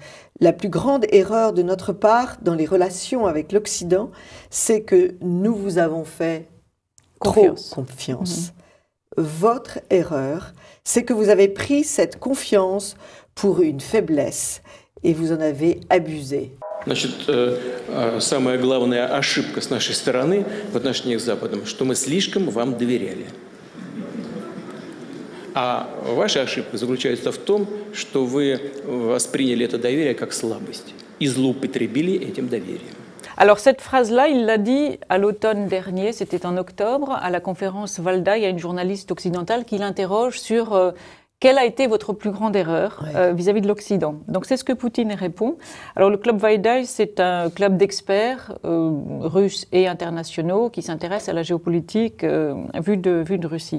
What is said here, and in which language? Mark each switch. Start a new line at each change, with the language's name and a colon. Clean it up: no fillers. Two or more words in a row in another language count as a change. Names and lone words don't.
French: La plus grande erreur de notre part dans les relations avec l'Occident, c'est que nous vous avons fait trop confiance. Votre erreur, c'est que vous avez pris cette confiance pour une faiblesse et vous en avez abusé.
Russian: Значит, самая главная ошибка с нашей стороны в отношениях с Западом, что мы слишком вам доверяли. А ваша ошибка заключается в том, что вы восприняли это доверие как слабость и злоупотребили этим доверием.
French: Alors cette phrase-là, il l'a dit à l'automne dernier, c'était en octobre, à la conférence Valda, il y a une journaliste occidentale qui l'interroge sur quelle a été votre plus grande erreur vis-à-vis de l'Occident. Donc c'est ce que Poutine répond. Alors le club Valda, c'est un club d'experts russes et internationaux qui s'intéressent à la géopolitique vue de Russie.